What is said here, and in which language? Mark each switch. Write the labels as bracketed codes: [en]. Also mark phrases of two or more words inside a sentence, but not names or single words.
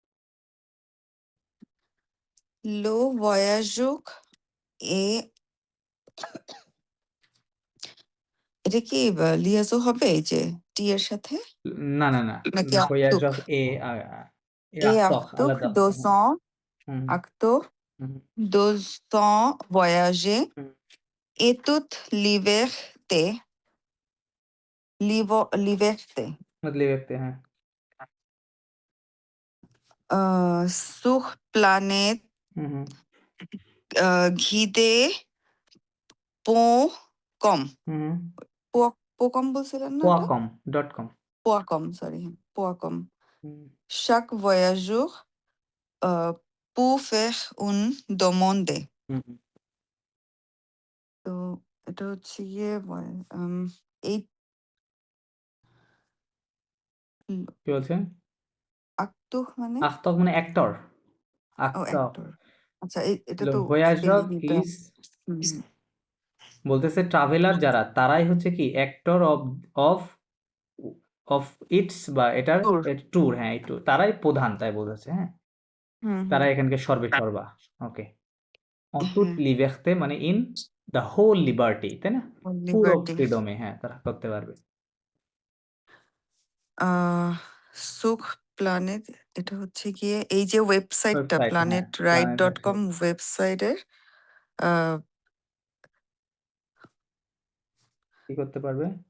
[fr] le voyageur [bn] এ এটা কি লিয়াজো হবে এই যে টি এর সাথে না, না, না। নাকি [fr] ভয়াজ আক্তুক অফ এ আখতখ আক্তুক [bn] আলাদা। [fr] দোসন [bn] হুম, [fr] আক্তুক [bn] হুম, [fr] dans son voyage [bn] হুম। [fr] et toute liberté liberté [bn] লিখতে, হ্যাঁ। [fr] sur planète [bn] হুম, হুম, [fr] guidée pour comme [bn] হুম, পোকম বলছিলেন না এটা? poacom.com পোয়াকম, সরি, পোয়াকম। [fr] Chaque voyageur peut faire une demande. [bn] তো এটা হচ্ছে গিয়ে এই কি বলছেন? আক্তুহ মানে আখতক মানে অ্যাক্টর। ও আখতক অ্যাক্টর। আচ্ছা, এটা [fr] Le [bn] তো [fr] voyageur [bn] স্পেলিংটা is বলতেছে ট্রাভেলার যারা তারাই হচ্ছে কি অ্যাক্টর [en] of of its [bn] বা এটার ট্যুর। ট্যুর, হ্যাঁ এই ট্যুর তারাই প্রধান তাই বলতেছে, হ্যাঁ তারা এখানকে সর্বে সর্বা। ওকে, [fr] en toute liberté [bn] মানে [en] in the whole liberty, [bn] তাই না? পুরো লিবার্টি। ফ্রিডমে, হ্যাঁ তারা করতে পারবে। [fr] sur planète, [bn] এটা হচ্ছে গিয়ে এই যে ওয়েবসাইটটা ওয়েবসাইট, হ্যাঁ planetride.com ওয়েবসাইটের কি করতে পারবে?